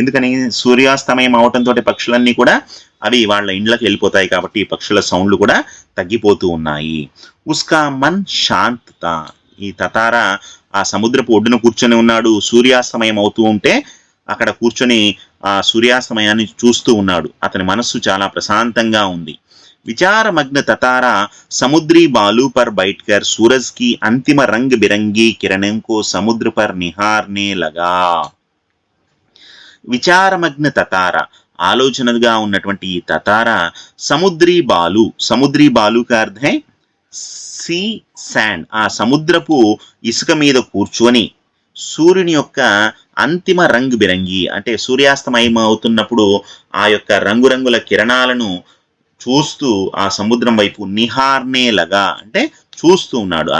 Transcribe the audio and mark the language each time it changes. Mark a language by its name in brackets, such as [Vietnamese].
[Telugu] ఎందుకని సూర్యాస్తమయం అవటంతో పక్షులన్నీ కూడా అవి వాళ్ళ ఇండ్లకు వెళ్ళిపోతాయి కాబట్టి పక్షుల సౌండ్లు కూడా తగ్గిపోతూ ఉన్నాయి. [Hindi] ఉస్కా మన్ శాంతత [Telugu] ఈ తతారా ఆ సముద్రపు ఒడ్డున కూర్చొని ఉన్నాడు. సూర్యాస్తమయం అవుతూ ఉంటే అక్కడ కూర్చొని ఆ సూర్యాస్తమయాన్ని చూస్తూ ఉన్నాడు. అతని మనస్సు చాలా ప్రశాంతంగా ఉంది. [Hindi] विचारमग्न ततारा समुद्री बालू पर बैठकर सूरज की अंतिम रंग बिरंगी किरणों को समुद्र पर निहारने लगा. [Telugu] విచారమగ్న తతారా ఆలోచనగా ఉన్నటువంటి ఈ తతారా [Hindi] సముద్రీ బాలు కా [Telugu] అర్థం సీ శాండ్ ఆ సముద్రపు ఇసుక మీద కూర్చొని సూర్యుని యొక్క అంతిమ రంగు బిరంగి అంటే సూర్యాస్తమయం అవుతున్నప్పుడు ఆ యొక్క రంగురంగుల కిరణాలను చూస్తూ ఆ సముద్రం వైపు నిహార్నేలగా అంటే చూస్తూ ఉన్నాడు.